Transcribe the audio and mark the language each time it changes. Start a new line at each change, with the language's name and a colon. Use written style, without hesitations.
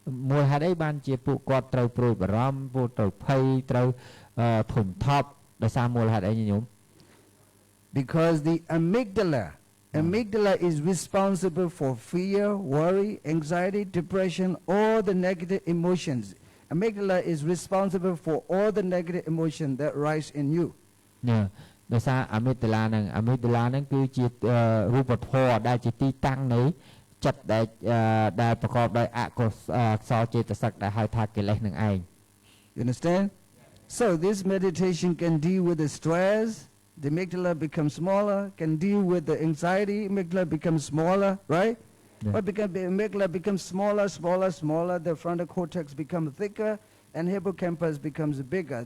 Khmer: មូលហេតុអីបានជាពួកគាត់ត្រូវព្រួយបារម្ភពួកត្រូវភ័យត្រូវធុញថប់ដោយសារមូលហេតុអីញោម
English: Because the amygdala is responsible for fear, worry, anxiety, depression, all the negative emotions. Amygdala is responsible for all the negative emotions that rise in you. Yeah.
Khmer: ដោយសារ amygdala ហ្នឹងគឺជារូបធម៌ដែលជាទីតាំងនៃចិត្តដែលប្រកបដោយអកុសលចេតសិកដែលហៅថាកិលេសនឹងឯង
English: You understand? So this meditation can deal with the stress. The amygdala becomes smaller, can deal with the anxiety, amygdala becomes smaller, right? Yeah. But because the amygdala becomes smaller, the frontal cortex becomes thicker, and hippocampus becomes bigger.